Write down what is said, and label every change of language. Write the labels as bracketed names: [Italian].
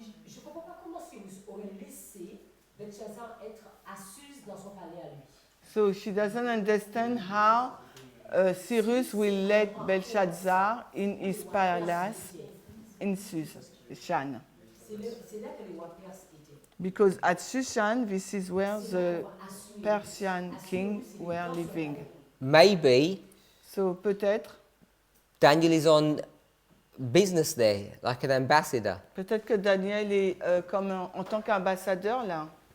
[French] Je ne comprends pas comment Cyrus aurait laissé Belshazzar être à Suse dans son palais à lui. [English] So she doesn't understand how Cyrus will let Belshazzar in his palace in Shushan. [French] C'est là que les rois perses étaient. [English] Because at Shushan, this is where the Persian kings were living. Maybe [French] So peut-être [English] Daniel is on business there, like an ambassador. [French] peut-être que Daniel est comme en tant qu'ambassadeur là.